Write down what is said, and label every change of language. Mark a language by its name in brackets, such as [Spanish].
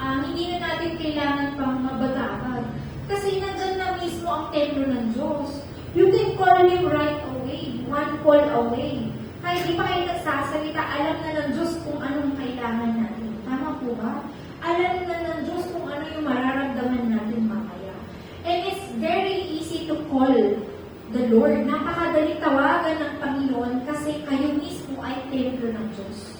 [Filipino] Hindi na natin kailangan pang mabatapag. Kasi nandyan na mismo ang templo ng Diyos. [English] You can call Him right away. One call away. [Filipino] Kaya di pa kayo nagsasalita, alam na ng Diyos kung anong kailangan natin. Tama po ba? Alam na ng Diyos kung ano yung mararamdaman natin mamaya. [English] And it's very easy to call the Lord. [Filipino] Napakadaling tawagan ng Panginoon kasi kayo mismo ay templo ng Diyos.